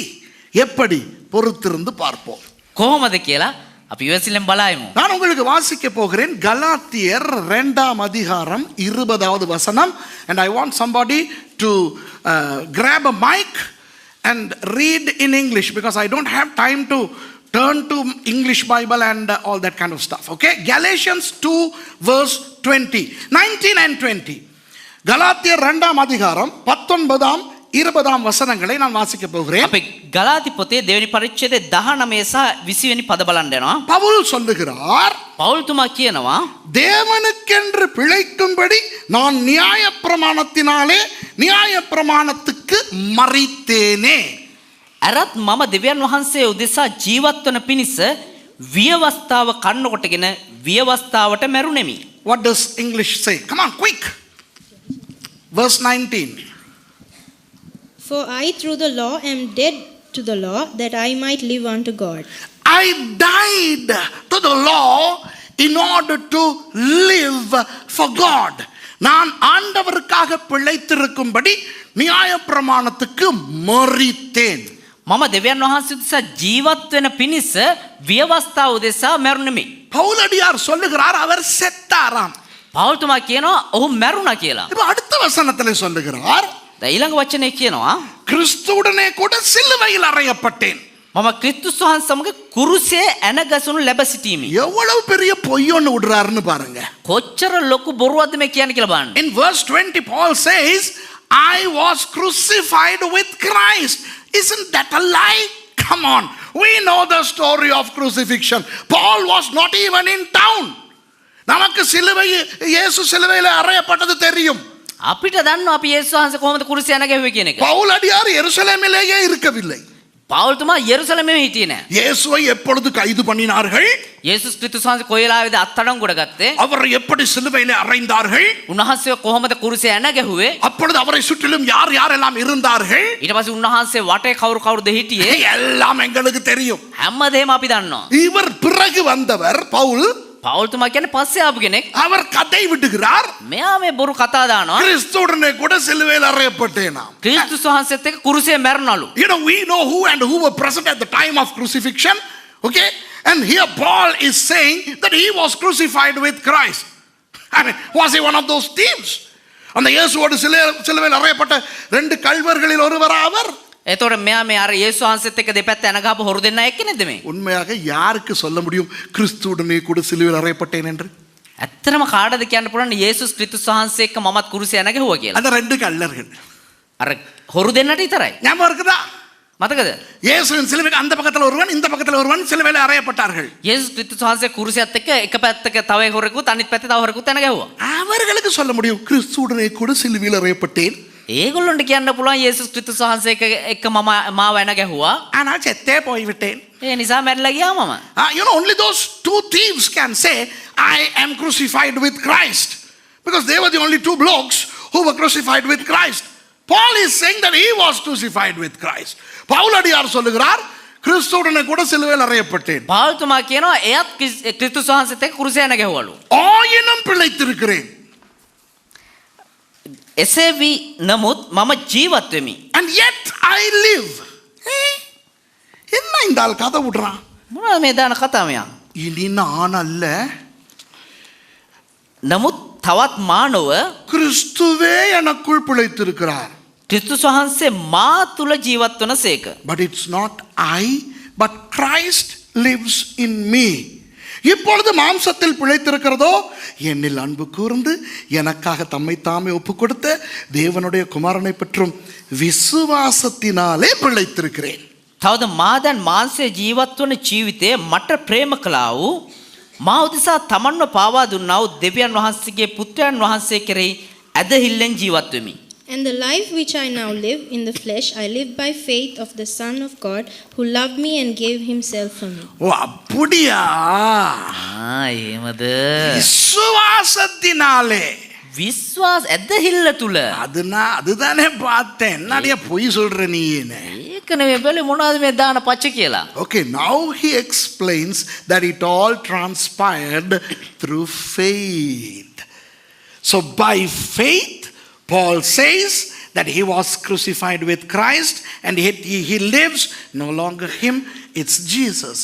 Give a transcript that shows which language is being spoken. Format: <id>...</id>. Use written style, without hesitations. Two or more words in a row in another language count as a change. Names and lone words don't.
<ta>எப்படி பொறுத்திருந்து பார்ப்போம்.</ta> <si>කොහොමද කියලා අපි ඉවසිල්ලෙන් බලමු.</si> <ta>நான் உங்களுக்கு வாசிக்க போகிறேன் கலாத்தியர் 2ஆம் அதிகாரம் 20வது வசனம்,</ta> <en>and I want somebody to grab a mic and read in English because I don't have time to turn to English Bible and all that kind of stuff. Okay? Galatians 2 verse 20, 19 and 20.</en> <ta>கலாத்தியர் 2ஆம் அதிகாரம் 19ஆம் 20ஆம் வசனங்களை நான் வாசிக்க போகிறேன்.</ta> <si>අපි ගලාති පොතේ දෙවෙනි පරිච්ඡේදයේ 19 සහ 20 වෙනි පද බලන්න යනවා.</si> <ta>பவுல் சொல்லுகிறார்,</ta> <si>පෞල්තුමා කියනවා</si> <ta>தேவனுக்கென்று பிழைக்கும்படி நான் நியாயப்பிரமாணத்தினாலே நியாயப்பிரமாணத்துக்கு மரித்தேனே.</ta> <si>අරත් මම දෙවියන් වහන්සේ උදෙසා ජීවත් වන පිණිස විවස්ථාව කන්න කොටගෙන විවස්ථාවට මැරුණෙමි.</si> <en>What does English say? Come on, quick. Verse 19. For I through the law am dead to the law, that I might live unto God. I died to the law in order to live for God.</en> <ta>நான் ஆண்டவருக்காக பிழைத்திருக்கும்படி நியாயப்பிரமாணத்துக்கு மரித்தேன்.</ta> <si>මම දෙවියන් වහන්සේ උදෙසා ජීවත් වෙන පිණිස විවස්ථාව උදෙසා මැරුණෙමි.</si> <ta>பவுலடியார் சொல்லுகிறார் அவர் செத்தாராம்.</ta> <si>පෞල්තුමා කියනවා ඔහු මැරුණා කියලා.</si> <ta>இப்ப அடுத்த வசனத்திலே சொல்லுகிறார்,</ta> <si>දැන් ඊළඟ වචනේ කියනවා</si> <ta>கிறிஸ்துவுடனே கூட சிலுவையில் அறையப்பட்டேன்.</ta> <si>මම ක්‍රිස්තුස් වහන්සේ සමග කුරුසේ ඇන ගැසුණු ලැබ සිටීමි.</si> <ta>எவ்வளவு பெரிய பொய்யொன்னு விடுறாருன்னு பாருங்க.</ta> <si>කොච්චර ලොකු බොරුවක්ද මේ කියන්නේ කියලා බලන්න.</si> <en>In verse 20 Paul says, I was crucified with Christ. Isn't that a lie? Come on. We know the story of crucifixion. Paul was not even in town.</en> <ta>நமக்கு சிலுவை இயேசு சிலுவையில் அறையப்பட்டது தெரியும்.</ta> <si>අපිට දන්නවා අපි යේසුස් වහන්සේ කොහොමද කුරුසේ ඇන ගැහුවේ කියන එක.</si> <ta>பவுலடியார் எருசலேமிலேயே இருக்கவில்லை.</ta> <si>පෞල්තුමා යෙරුසලමේ හිටියේ නෑ.</si> <ta>இயேசுவை எப்பொழுது கைது பண்ணினார்கள்?</ta> <si>යේසුස් ක්‍රිස්තුස් වහන්සේ කොයි වෙලාවේද අත්අඩංගුවට ගත්තේ?</si> <ta>அவரை எப்படி சிலுவையிலே அறைந்தார்கள்?</ta> <si>උන්වහන්සේ කොහොමද කුරුසේ ඇන ගැහුවේ?</si> <ta>அப்பொழுது அவரை சுற்றிலும் யார் யாரெல்லாம் இருந்தார்கள்?</ta> <si>ඊට පස්සේ උන්වහන්සේ වටේ කවුරුද හිටියේ?</si> <ta>எல்லாம் எங்களுக்கு தெரியும்.</ta> <si>හැමදේම අපි දන්නවා.</si> <ta>இவர் பிறகு வந்தவர் பவுல்.</ta> <si>පෞල්තුමා කියන්නේ පස්සේ ආපු කෙනෙක්.</si> <ta>அவர் கதை விட்டுகிறார்.</ta> <si>මෙයා මේ බොරු කතා දානවා.</si> <ta>கிறிஸ்துவுடனே கூட சிலுவையில் அறையப்பட்டேனாம்.</ta> <si>ක්‍රිස්තුස් වහන්සේත් එක්ක කුරුසේ මැරුණලු.</si> <en>You know, we know who and who were present at the time of crucifixion. Okay? And here Paul is saying that he was crucified with Christ. I mean, was he one of those thieves?</en> <ta>அந்த இயேசுவோடு சிலுவையில் அறையப்பட்ட 2 கள்வர்களில் ஒருவரா அவர்?</ta> <si>එතකොට මෙයා මේ අර යේසුස් වහන්සේත් එක්ක දෙපැත්ත ඇන ගහපු හොරු දෙන්නා එක්ක නේද මේ?</si> <ta>உண்மையாக யாருக்கு சொல்ல முடியும் கிறிஸ்துவுடனே கூட சிலுவையில் அறையப்பட்டேன் என்று?</ta> <si>ඇත්තටම කාටද කියන්න පුළුවන් යේසුස් ක්‍රිස්තුස් වහන්සේ එක්ක මමත් කුරුසේ ඇන ගැහුවා කියලා?</si> <ta>அந்த 2 கள்ளர்கள்.</ta> <si>අර හොරු දෙන්නට විතරයි.</si> <ta>ஞாபகம் இருக்குதா?</ta> <si>මතකද?</si> <ta>இயேசுவின் சிலுவைக்கு அந்த பக்கத்தில் ஒருவன் இந்த பக்கத்தில் ஒருவன் சிலுவையில் அறையப்பட்டார்கள்.</ta> <si>යේසුස් ක්‍රිස්තුස් වහන්සේ කුරුසියත් එක්ක එක පැත්තක තව හොරෙකුත් අනිත් පැත්තේ තව හොරෙකුත් ඇන ගැහුවා.</si> <ta>அவர்களுக்கு சொல்ல முடியும் கிறிஸ்துவுடனே கூட சிலுவையில் அறையப்பட்டேன்.</ta> <si>ඒගොල්ලන්ට කියන්න පුළුවන් යේසුස් ක්‍රිස්තුස් වහන්සේ එක්ක මම මාව ඇන ගැහුවා.</si> <ta>ஆனால் செத்தே போய்விட்டேன்.</ta> <si>ඒ නිසා මැරිලා ගියා මම.</si> <en>You know, only those 2 thieves can say, I am crucified with Christ. Because they were the only 2 blokes who were crucified with Christ. Paul is saying that he was crucified with Christ.</en> <ta>பவுலடியார் சொல்லுகிறார், கிறிஸ்துவுடனே கூட சிலுவையில் அறையப்பட்டேன்.</ta> <si>පෞල්තුමා කියනවා එයත් ක්‍රිස්තුස් වහන්සේත් එක්ක කුරුසේ ඇන ගැහුවලු.</si> <ta>ஆயினும் பிழைத்திருக்கிறேன்.</ta> <si>එසේ වී නමුත් මම ජීවත් වෙමි.</si> <en>And yet I live.</en> <ta>என்ன இந்த ஆள் கதை விடுறான்?</ta> <si>මොනවද මේ දාන කතාව මෙයා?</si> <ta>இனி நான் அல்ல,</ta> <si>නමුත් තවත් මානව</si> <ta>கிறிஸ்துவே எனக்குள் பிழைத்திருக்கிறார்.</ta> <si>ක්‍රිස්තුස් වහන්සේ මා තුල ජීවත් වන සේක.</si> <en>But it's not I, but Christ lives in me.</en> <ta>இப்பொழுது மாம்சத்தில் பிழைத்திருக்கிறதோ என்னில் அன்பு கூர்ந்து எனக்காக தம்மை தாமே ஒப்பு கொடுத்த தேவனுடைய குமாரனை பற்றும் விசுவாசத்தினாலே பிழைத்திருக்கிறேன்.</ta> <si>තවද මා දැන් මාංශයේ ජීවත් වන ජීවිතයේ මට ප්‍රේම කළා වූ මා උදෙසා තමන්ව පාවා දුන්නා වූ දෙවියන් වහන්සේගේ පුත්‍රයන් වහන්සේ කෙරෙහි ඇදහිල්ලෙන් ජීවත් වෙමි.</si> <en>And the life which I now live in the flesh, I live by faith of the Son of God, who loved me and gave himself for me.</en> <ta>ஓ அப்படியா?</ta> <si>එහෙමද?</si> <ta>விசுவாசத்தினாலே.</ta> <si>විශ්වාස ඇදහිල්ල තුල.</si> <ta>அதுதானே பார்த்தேன். என்னடியா பொய் சொல்ற நீன்னு?</ta> <si>ඒක නෙවෙයි බැලුවේ මොනවද මේ දාන පච්ච කියලා.</si> <en>Okay, now he explains that it all transpired through faith. So by faith, Paul says that he was crucified with Christ and yet he lives, no longer him, it's Jesus.</en>